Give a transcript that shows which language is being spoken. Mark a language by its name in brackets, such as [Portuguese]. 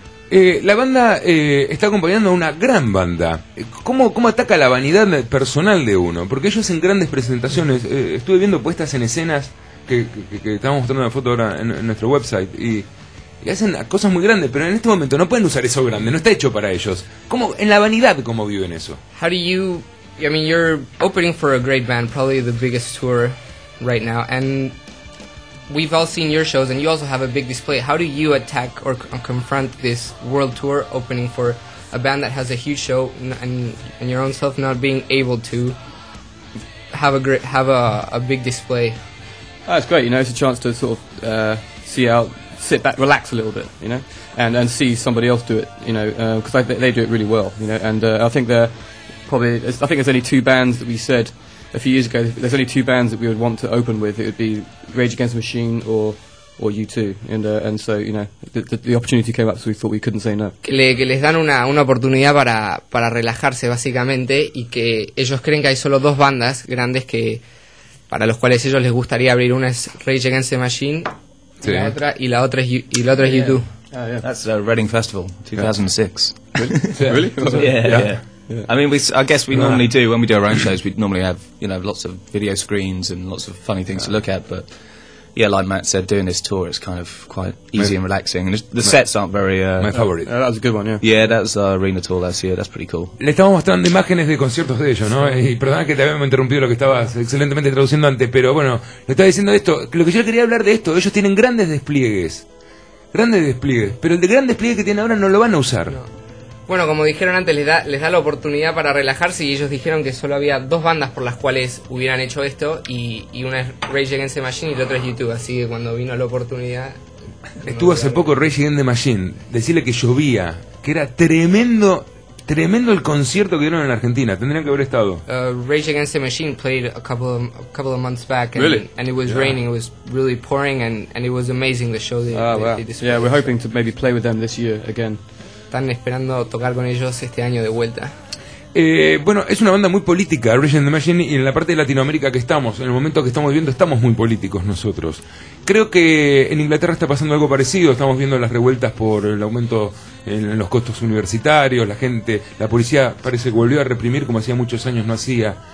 [Spanish] La banda está acompañando a una gran banda. ¿Cómo ataca la vanidad personal de uno? Porque ellos en grandes presentaciones, estuve viendo puestas en escenas que estamos mostrando una foto ahora en nuestro website, y hacen cosas muy grandes, pero en este momento no pueden usar eso grande, no está hecho para ellos. ¿Cómo, en la vanidad, cómo viven eso? [English] How do you, I mean, you're opening for a great band, probably the biggest tour right now, and we've all seen your shows, and you also have a big display. How do you attack or confront this world tour opening for a band that has a huge show and your own self not being able to have a big display? That's great, you know, it's a chance to sort of sit back, relax a little bit, you know, and see somebody else do it, you know, because they do it really well, you know, and I think there's only two bands that we said a few years ago, there's only two bands that we would want to open with, it would be Rage Against the Machine or U2, and so, you know, the opportunity came up, so we thought we couldn't say no. [Spanish] Que les dan una oportunidad para relajarse, básicamente, y que ellos creen que hay solo dos bandas grandes que... para los cuales ellos les gustaría abrir. Una es Rage Against the Machine, sí. y la otra es U2. [English] That's Reading Festival 2006. Yeah. Really? Yeah. Yeah. I mean, I guess we normally do, when we do our own shows, we normally have, you know, lots of video screens and lots of funny things to look at, but yeah, like Matt said, doing this tour, it's kind of quite easy and relaxing, and the sets aren't very... My favorite. That was a good one, yeah. Yeah, that was Arena Tour last year, that's pretty cool. [Spanish] Le estamos mostrando imágenes de conciertos de ellos, ¿no? Y perdona que te habíamos interrumpido lo que estabas excelentemente traduciendo antes, pero bueno, le estaba diciendo esto, lo que yo quería hablar de esto, ellos tienen grandes despliegues, pero el de gran despliegue que tienen ahora no lo van a usar. No. Bueno, como dijeron antes, les da la oportunidad para relajarse, y ellos dijeron que solo había dos bandas por las cuales hubieran hecho esto, y una es Rage Against the Machine y la otra es U2, así que cuando vino la oportunidad... Estuvo hace poco Rage Against the Machine, decirle que llovía, que era tremendo, tremendo el concierto que dieron en Argentina, tendrían que haber estado. [English] Rage Against the Machine played a couple of months back, and, really? And it was raining, it was really pouring, and it was amazing the show they Yeah, we're hoping to maybe play with them this year again. [Spanish] Están esperando tocar con ellos este año de vuelta. Bueno, es una banda muy política, Rage Against the Machine, y en la parte de Latinoamérica que estamos, en el momento que estamos viviendo, estamos muy políticos nosotros. Creo que en Inglaterra está pasando algo parecido, estamos viendo las revueltas por el aumento en los costos universitarios, la gente, la policía parece que volvió a reprimir como hacía muchos años no hacía.